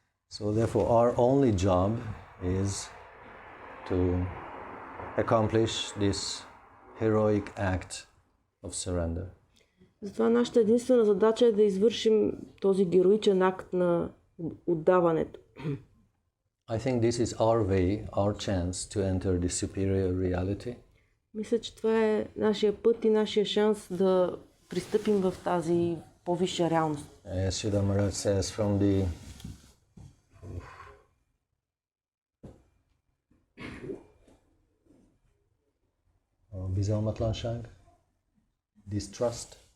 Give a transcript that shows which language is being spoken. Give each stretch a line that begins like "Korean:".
English: So therefore our only job is to accomplish this heroic act of surrender.
Bulgarian: Затова нашата единствена задача е да извършим този героичен акт на отдаването.
English: I think this is our way, our chance to enter the superior reality.
Bulgarian: Мисля, че това е нашия път и нашия шанс да пристъпим в тази по-висша реалност.
English: As Sridhar Maharaj says from the Bizalmatlanshang, distrust.